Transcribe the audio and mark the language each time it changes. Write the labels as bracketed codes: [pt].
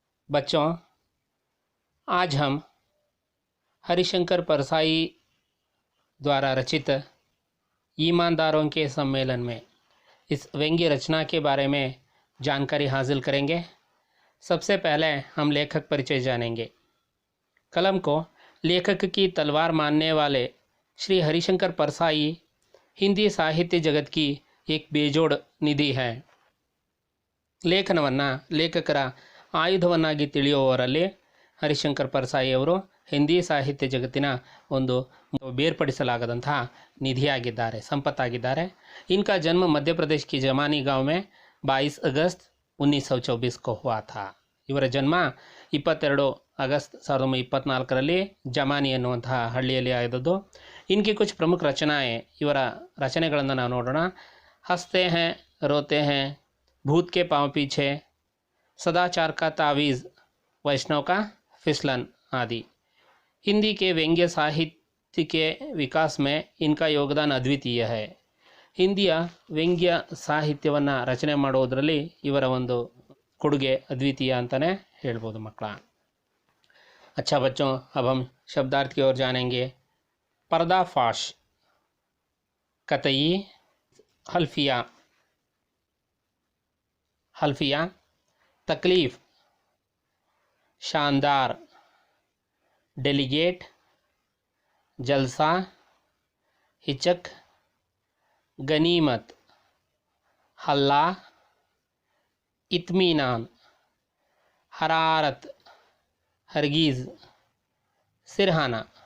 [hi] बच्चों, आज हम हरिशंकर परसाई द्वारा रचित ईमानदारों के सम्मेलन में इस व्यंग्य रचना के बारे में जानकारी हासिल करेंगे। सबसे पहले हम लेखक परिचय जानेंगे। कलम को लेखक की तलवार मानने वाले श्री हरिशंकर परसाई हिंदी साहित्य जगत की एक बेजोड़ ನಿಧಿ है। [kn] ಲೇಖನವನ್ನು ಲೇಖಕರ ಆಯುಧವನ್ನಾಗಿ ತಿಳಿಯುವವರಲ್ಲಿ ಹರಿಶಂಕರ್ ಪರ್ಸಾಯಿ ಅವರು ಹಿಂದಿ ಸಾಹಿತ್ಯ ಜಗತ್ತಿನ ಒಂದು ಬೇರ್ಪಡಿಸಲಾಗದಂತಹ ನಿಧಿಯಾಗಿದ್ದಾರೆ, ಸಂಪತ್ತಾಗಿದ್ದಾರೆ। [hi] इनका जन्म मध्य प्रदेश की जमानी गांव में 22 अगस्त 1924 को हुआ था। [kn] ಇವರ ಜನ್ಮ 22 अगस्त 1924ರಲ್ಲಿ ಜಮಾನಿ ಎನ್ನುವಂತಹ ಹಳ್ಳಿಯಲ್ಲಿ ಆದದ್ದು। [hi] इनकी कुछ प्रमुख रचनाएं, [kn] ಇವರ ರಚನೆಗಳನ್ನು ನಾವು ನೋಡೋಣ। [hi] हंसते हैं रोते हैं, भूत के पांव पीछे, सदाचार का तावीज़, वैष्णव का फिसलन आदि। हिंदी के व्यंग्य साहित्य के विकास में इनका योगदान अद्वितीय है। [kn] ಹಿಂದಿಯ ವ್ಯಂಗ್ಯ ಸಾಹಿತ್ಯವನ್ನು ರಚನೆ ಮಾಡೋದರಲ್ಲಿ ಇವರ ಒಂದು ಕೊಡುಗೆ ಅದ್ವಿತೀಯ ಅಂತಲೇ ಹೇಳ್ಬೋದು ಮಕ್ಕಳ। [hi] अच्छा बच्चों, अब हम शब्दार्थ की ओर जानेंगे। पर्दाफाश, कतई, हल्फिया, हल्फिया, तकलीफ, शानदार, डेलीगेट, जलसा, हिचक, गनीमत, हल्ला, इत्मीनान, हरारत, हरगीज़, सिरहाना।